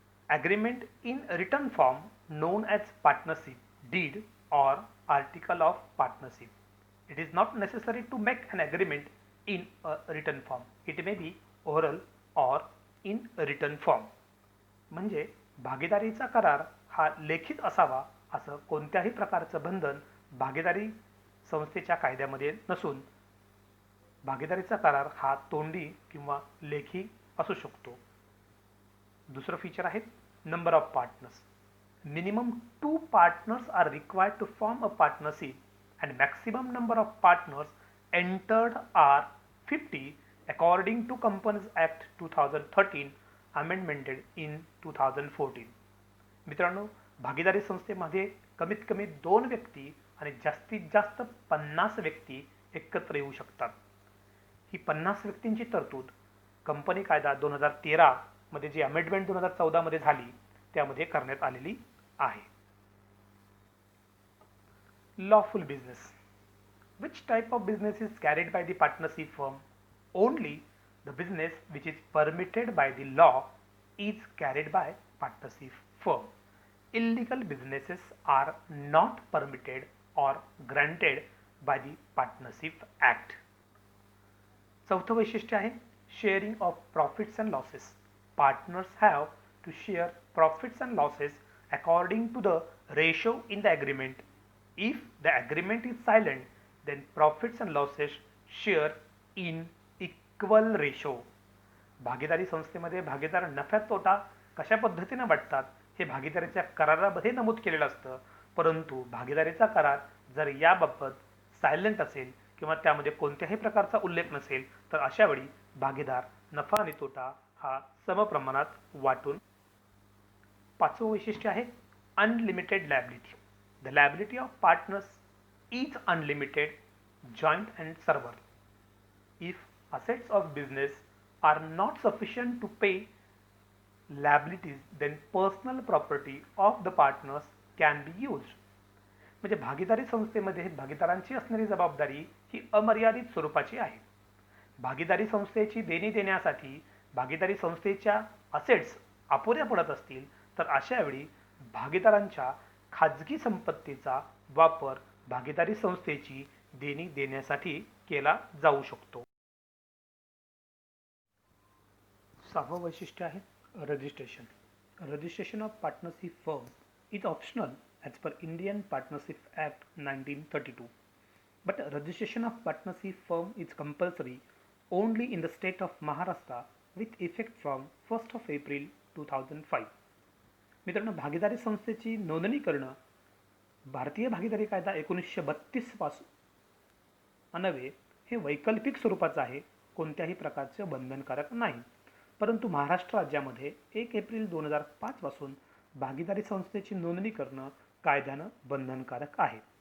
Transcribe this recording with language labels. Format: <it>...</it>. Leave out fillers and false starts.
<en>Agreement in written form known as partnership deed or article of partnership. It is not necessary to make an agreement in a written form. It may be oral or in written form.</en> <mr>म्हणजे भागीदारीचा करार हा लेखित असावा असं कोणत्याही प्रकारचं बंधन भागीदारी संस्थेच्या कायद्यामध्ये नसून भागीदारीचा करार हा तोंडी किंवा लेखी असू शकतो. दुसरं फीचर आहे</mr> <en>Number of partners. Minimum 2 partners are required to form a partnership and maximum number of partners entered are 50 according to Companies Act 2013 amendmented in 2014.</en> <mr>मित्रांनो, भागीदारी संस्थेमध्ये कमीत कमी 2 व्यक्ती आणि जास्तीत जास्त 50 व्यक्ती एकत्र येऊ शकतात. ही 50 व्यक्तींची तरतूद कंपनी कायदा 2013 मध्ये जी अमेंडमेंट 2014 मध्ये झाली त्यामध्ये करण्यात आलेली आहे.</mr> <en>Lawful business. Which type of business is carried by the partnership firm? Only the business which is permitted by the law is carried by partnership firm. Illegal businesses are not permitted or granted by the Partnership Act.</en> <mr>चौथं वैशिष्ट्य आहे</mr> <en>Sharing of profits and losses. Partners have to share profits and losses according to the ratio in the agreement. If the agreement is silent, then profits and losses share in equal ratio.</en> <mr>भागीदारी संस्थेमध्ये भागीदार नफ्यात तोटा कशा पद्धतीने वाटतात हे भागीदारीच्या करारामध्ये नमूद केलेलं असतं, परंतु भागीदारीचा करार जर याबाबत सायलेंट असेल किंवा त्यामध्ये कोणत्याही प्रकारचा उल्लेख नसेल तर अशा वेळी भागीदार नफा आणि तोटा हा समप्रमाणात वाटून. पाचवं वैशिष्ट्य आहे</mr> <en>Unlimited liability. The liability of partners is unlimited, joint and several. If assets of business are not sufficient to pay liabilities, then personal property of the partners can be used.</en> <mr>म्हणजे भागीदारी संस्थेमध्ये भागीदारांची असणारी जबाबदारी ही अमर्यादित स्वरूपाची आहे. भागीदारी संस्थेची देणी देण्यासाठी भागीदारी संस्थेच्या असेट्स अपुऱ्या पडत असतील तर अशा वेळी भागीदारांच्या खाजगी संपत्तीचा वापर भागीदारी संस्थेची देणी देण्यासाठी केला जाऊ शकतो. सहावं वैशिष्ट्य आहे registration.</mr> <en>Registration of partnership firm is optional as per Indian partnership act 1932. But registration of partnership firm is compulsory only in the state of Maharashtra with effect from 1st of April 2005.</en> <mr>मित्रांनो, भागीदारी संस्थेची नोंदणी करणं भारतीय भागीदारी कायदा 1932 पासून अन्वये हे वैकल्पिक स्वरूपाचं आहे, कोणत्याही प्रकारचे बंधनकारक नाही. परंतु महाराष्ट्र राज्यामध्ये 1 एप्रिल 2005 पासून भागीदारी संस्थेची नोंदणी करणं कायद्यानं बंधनकारक आहे.</mr>